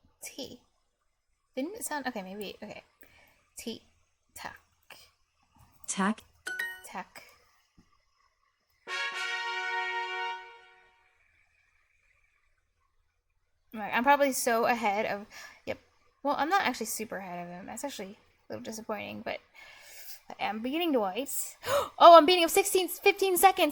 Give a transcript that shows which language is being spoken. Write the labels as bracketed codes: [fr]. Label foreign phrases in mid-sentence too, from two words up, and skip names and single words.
[en] Te. Didn't it sound? Okay, maybe. Okay. Te. Tak. Tak. Tak. Right, I'm probably so ahead of. Yep. Well, I'm not actually super ahead of him. That's actually a little disappointing, but I am beating Dwight. Oh, I'm beating him 15 seconds.